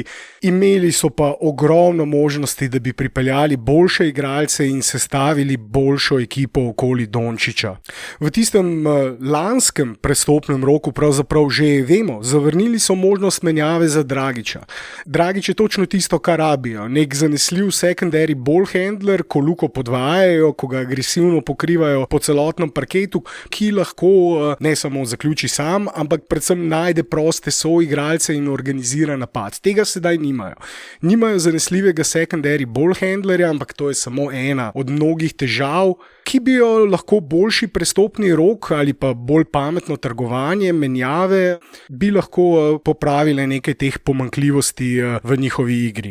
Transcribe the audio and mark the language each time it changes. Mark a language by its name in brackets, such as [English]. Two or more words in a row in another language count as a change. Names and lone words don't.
[Slovenian] Imeli so pa ogromno možnosti, da bi pripeljali boljše igralce in sestavili boljšo ekipo okoli Dončića. V tistem lanskem prestopnem roku pravzaprav že vemo, zavrnili so možnost menjave za Dragića. Dragić je točno tisto, kar rabijo. Nek zanesljiv [English] secondary ball handler, [Slovenian] ko Luko podvajajo, ko ga agresivno pokrivajo po celotnem parketu, ki lahko ne samo zaključi sam, ampak predvsem najde proste soigralce in organizira napad. Tega sedaj nimajo. Nimajo zanesljivega [English] secondary ball handlerja, [Slovenian] ampak to je samo ena od mnogih težav, ki bi jo lahko boljši prestopni rok ali pa bolj pametno trgovanje, menjave, bi lahko popravile nekaj teh pomanjkljivosti v njihovi igri.